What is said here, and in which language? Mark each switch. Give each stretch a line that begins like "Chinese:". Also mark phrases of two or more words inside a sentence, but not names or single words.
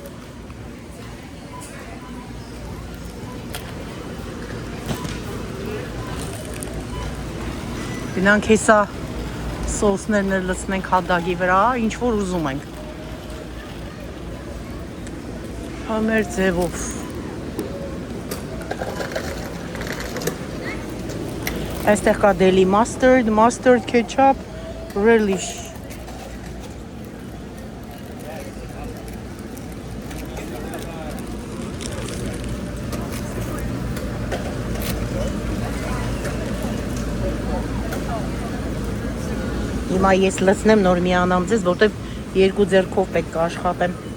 Armenian: Գնանք հեսա սոսներն էլ լցնենք հատդագի վրա, ինչ որ ուզում ենք։ Համեր ձևով։ Այստեղ կա
English: deli mustard ketchup, relish։
Armenian: Հիմա ես լցնեմ նոր միանամ ձեզ, որտեվ երկու ձեռքով պետք է աշխատեմ։